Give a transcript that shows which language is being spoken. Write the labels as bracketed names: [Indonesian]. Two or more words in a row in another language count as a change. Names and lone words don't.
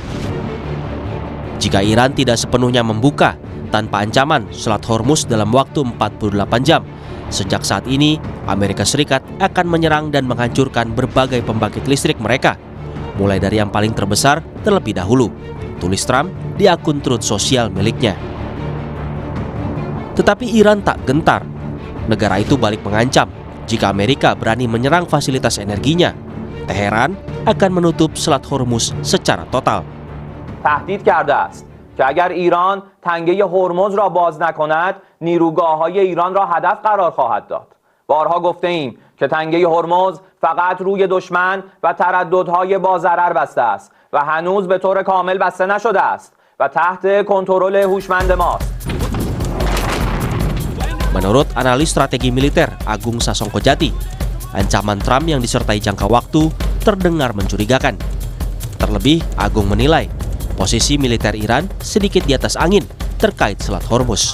[Indonesian] Jika Iran tidak sepenuhnya membuka tanpa ancaman Selat Hormuz dalam waktu 48 jam, sejak saat ini, Amerika Serikat akan menyerang dan menghancurkan berbagai pembangkit listrik mereka, mulai dari yang paling terbesar terlebih dahulu, tulis Trump di akun Truth Social miliknya. Tetapi Iran tak gentar. Negara itu balik mengancam, jika Amerika berani menyerang fasilitas energinya, Teheran akan menutup Selat Hormuz secara total. [Persian] تهدید کرده است که اگر ایران تنگه هرمز را باز نکند نیروگاه‌های ایران را هدف قرار خواهد داد. بارها گفته ایم که تنگه هرمز فقط روی دشمن و ترددهای با ضرر بسته است و هنوز به طور کامل بسته نشده است و تحت کنترل هوشمند ماست. [Indonesian] Menurut analis strategi militer Agung Sasongkojati, ancaman Trump yang disertai jangka waktu terdengar mencurigakan. Terlebih, Agung menilai posisi militer Iran sedikit di atas angin terkait Selat Hormuz.